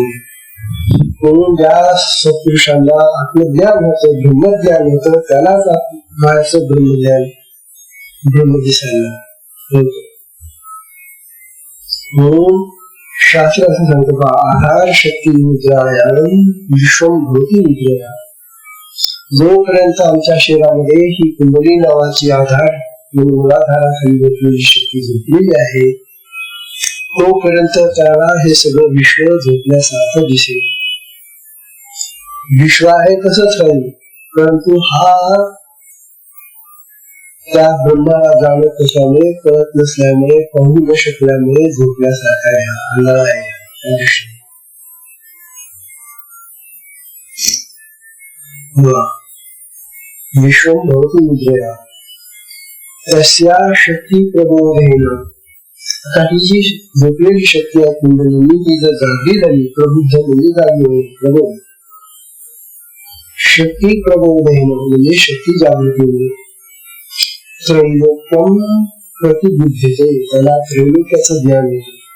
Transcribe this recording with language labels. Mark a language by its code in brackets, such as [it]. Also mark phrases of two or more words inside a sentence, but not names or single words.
[mr] म्हणून ज्या सत्पुरुषांना आत्मज्ञान होतं, ब्रह्मज्ञान होतं, त्यालाच बाहेरचं ब्रह्मज्ञान, ब्रह्म दिसायला होतं. म्हणून शास्त्र असं सांगतं, [sa] आधार शक्ती मुद्रायाम विश्वं भवति मुद्रया. [mr] जोपर्यंत आमच्या शरीरामध्ये ही कुंडली नावाची आधार मूलाधाराखाली झोपलेली शक्ती झोपलेली आहे, तोपर्यंत त्याला हे सगळं विश्व झोपल्यासारखं दिसेल. विश्व आहे तसंच राहील, परंतु हा त्या ब्रह्माला जाणत असल्यामुळे, कळत नसल्यामुळे, पाहू न शकल्यामुळे झोपल्यासारखा आहे, अंधार आहे. [sa] विश्वं भवति मुद्रया तस्या शक्ती प्रबोधेन. [mr] आता ही जी झोपलेली शक्ती आहे कुंडलिनी, ती जर जागी झाली, प्रबुद्ध म्हणजे जागी होईल, प्रबोध. [sa] शक्ती प्रबोधेन [mr] म्हणजे शक्ती जागृती होईल. [sa] त्रैलोक्यं प्रतिबुध्यते, [mr] त्याला त्रैलोक्याचं ज्ञान येते.